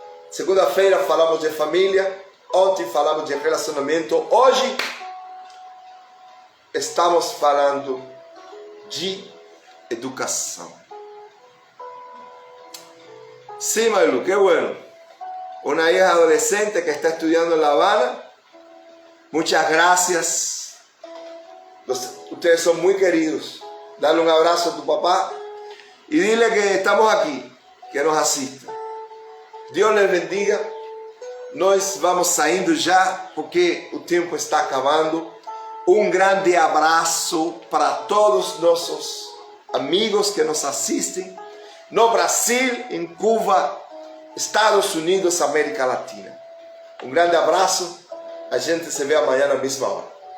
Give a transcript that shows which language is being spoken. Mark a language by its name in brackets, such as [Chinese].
[Portuguese] Segunda-feira falamos de família, ontem falamos de relacionamento, hoje estamos falando de educação. [Spanish] Sí, Marilu, qué bueno. Una hija adolescente que está estudiando en La Habana. Muchas gracias. Ustedes son muy queridos. Dale un abrazo a tu papá y dile que estamos aquí, que nos asista. Dios les bendiga. [Portuguese] Nós vamos saindo já, porque o tempo está acabando. Um grande abraço para todos nossos amigos que nos assistem no Brasil, em Cuba, Estados Unidos, América Latina. Um grande abraço. A gente se vê amanhã na mesma hora.